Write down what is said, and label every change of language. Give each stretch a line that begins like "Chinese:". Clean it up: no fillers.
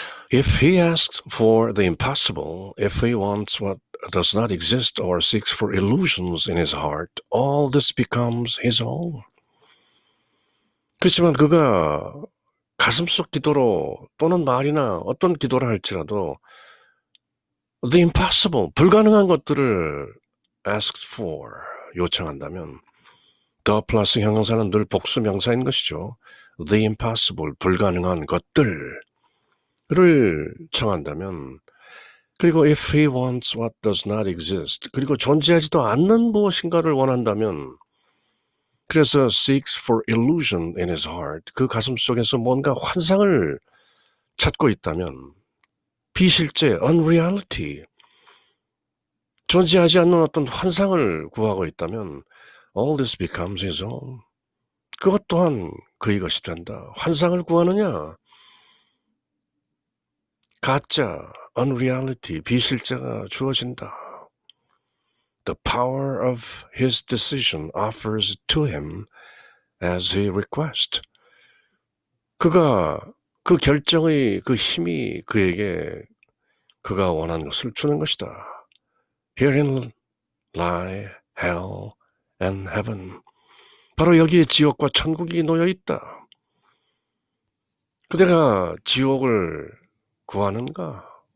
English: If he asks for the impossible, if he wants what does not exist or seeks for illusions in his heart, all this becomes his own.
Korean: 그렇지만 그가 가슴속 기도로 또는 말이나 어떤 기도를 할지라도
English: the impossible,
Korean: 불가능한 것들을
English: asks for,
Korean: 요청한다면 the 플러스 형용사는 늘 복수 명사인 것이죠.
English: the impossible,
Korean: 불가능한 것들을 청한다면 그리고
English: if he wants what does not exist,
Korean: 그리고 존재하지도 않는 무엇인가를 원한다면 그래서
English: seeks for illusion in his heart,
Korean: 그 가슴 속에서 뭔가 환상을 찾고 있다면 비실제, unreality, 존재하지 않는 어떤 환상을 구하고 있다면
English: all this becomes his own.
Korean: 그것 또한 그의 것이 된다. 환상을 구하느냐? 가짜, unreality, 비실제가 주어진다.
English: The power of his decision offers to him as he requests.
Korean: 그가 그 결정의 그 힘이 그에게 그가 원하는 것을 주는 것이다.
English: Herein lie hell and heaven.
Korean: 바로 여기에 지옥과 천국이 놓여 있다. 그대가 지옥을 구하는가?